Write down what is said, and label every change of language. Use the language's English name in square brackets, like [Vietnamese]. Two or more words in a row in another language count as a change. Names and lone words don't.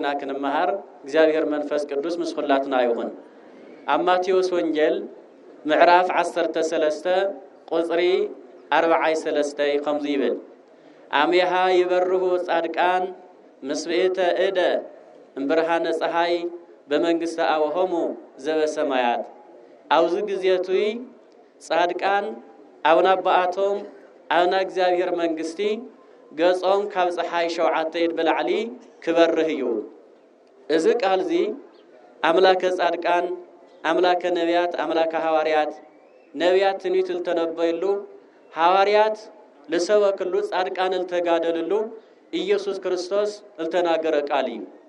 [Tigrinya] ክንመሃር እግዚአብሔር መንፈስ ቅዱስ ምስኹላትና ይሁን። ኣብ ማቴዎስ ወንጌል ምዕራፍ 13 ቁጽሪ 43 ከምዚ ይብል [Geez] አሜሃ ይበርሁ ጻድቃን ምስብእተ እደ እምብርሃነ ፀሐይ በመንግስተ አብሆሙ ዘበሰማያት። አውዝ [Tigrinya] ጊዜቱይ ጻድቃን አብና በአቶም አብና እግዚአብሔር መንግስቲ ገጾም ካብ ፀሐይ ሸውዓተ ኢድ በላዕሊ ክበርህ እዩ። እዚ ቃልዚ አምላከ ጻድቃን አምላከ ነቢያት አምላከ ሐዋርያት ነቢያት ትንቢት ልተነበይሉ ሐዋርያት ለሰበክሉ ጻድቃን ልተጋደልሉ ኢየሱስ ክርስቶስ ልተናገረ ቃል እዩ።